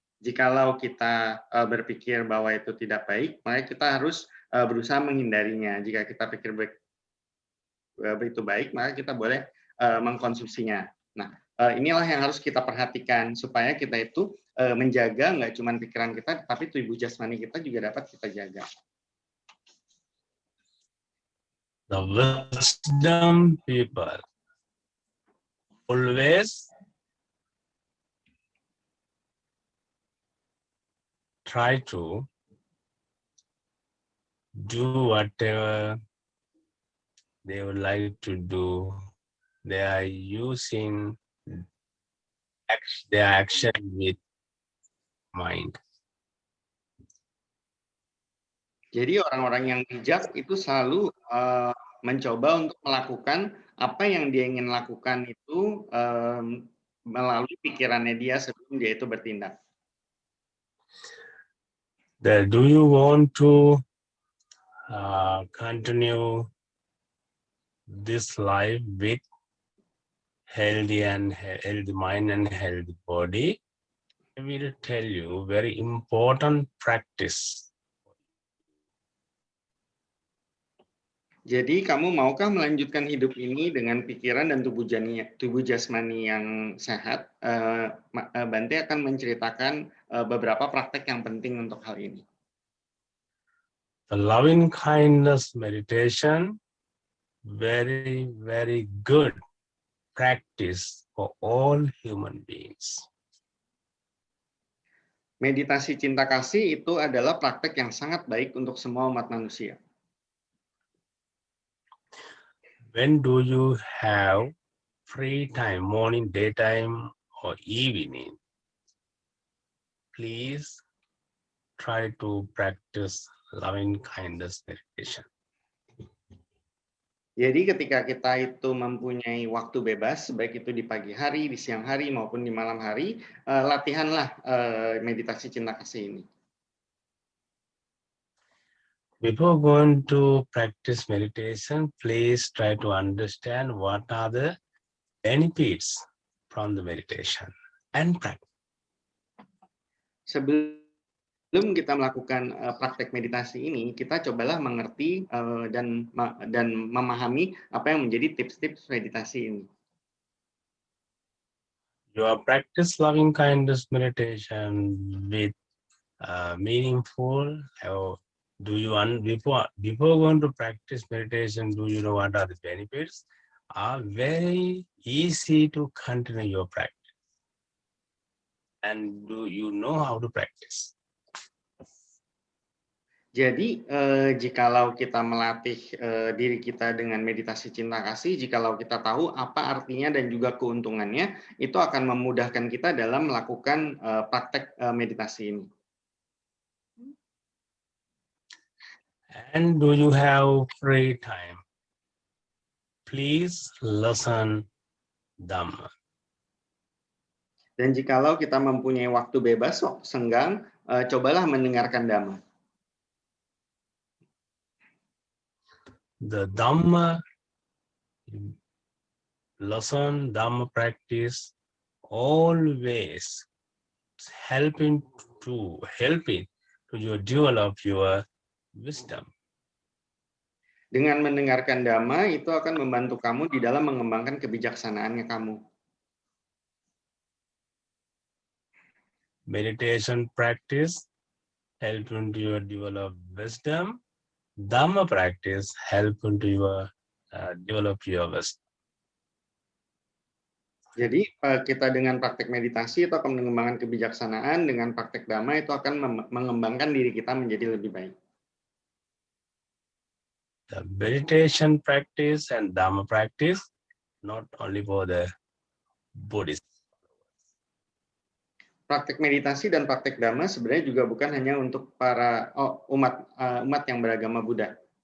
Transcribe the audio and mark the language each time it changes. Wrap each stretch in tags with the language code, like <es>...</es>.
<id>Jikalau kita berpikir bahwa itu tidak baik, maka kita harus berusaha menghindarinya. Jika kita pikir itu baik, maka kita boleh mengkonsumsinya. Nah, inilah yang harus kita perhatikan supaya kita itu menjaga nggak cuma pikiran kita, tapi tubuh jasmani kita juga dapat kita jaga.</id> <en>The wisdom people always try to do whatever they would like to do. They are using their action with mind.</en> <id>Jadi orang-orang yang bijak itu selalu mencoba untuk melakukan apa yang dia ingin lakukan itu melalui pikirannya dia sebelum dia itu bertindak.</id> <en>Do you want to continue this life with healthy mind and healthy body? I will tell you very important practice.</en> <id>Jadi kamu maukah melanjutkan hidup ini dengan pikiran dan tubuh jasmani yang sehat? Bante akan menceritakan beberapa praktek yang penting untuk hal ini.</id> <en>The loving kindness meditation, very, very good practice for all human beings.</en> <id>Meditasi cinta kasih itu adalah praktek yang sangat baik untuk semua umat manusia.</id> <en>When do you have free time, morning, daytime, or evening? Please try to practice loving kindness meditation.</en> <id>Jadi ketika kita itu mempunyai waktu bebas, baik itu di pagi hari, di siang hari, maupun di malam hari, latihanlah meditasi cinta kasih ini.</id> <en>Before going to practice meditation, please try to understand what are the benefits from the meditation and practice.</en> <id>Sebelum kita melakukan praktek meditasi ini, kita cobalah mengerti dan memahami apa yang menjadi tips-tips meditasi ini.</id> <en>Your practice loving kindness meditation with meaningful. Before going to practice meditation, do you know what are the benefits? Are very easy to continue your practice. And do you know how to practice?</en> <id>Jadi, jikalau kita melatih diri kita dengan meditasi cinta kasih, jikalau kita tahu apa artinya dan juga keuntungannya, itu akan memudahkan kita dalam melakukan praktek meditasi ini.</id> <en>And do you have free time? Please listen Dhamma.</en> <id>Dan jikalau kita mempunyai waktu bebas, senggang, cobalah mendengarkan Dhamma.</id> <en>The Dhamma lesson, Dhamma practice always helping to you develop your wisdom.</en> <id>Dengan mendengarkan Dhamma, itu akan membantu kamu di dalam mengembangkan kebijaksanaannya kamu.</id> <en>Meditation practice help into your develop wisdom. Dhamma practice help into your develop your wisdom.</en> <id>Jadi kita dengan praktek meditasi itu akan mengembangkan kebijaksanaan, dengan praktek Dhamma itu akan mengembangkan diri kita menjadi lebih baik.</id> <en>The meditation practice and Dhamma practice not only for the Buddhist.</en> <id>Praktek meditasi dan praktek Dhamma sebenarnya juga bukan hanya untuk para umat yang beragama Buddha.</id>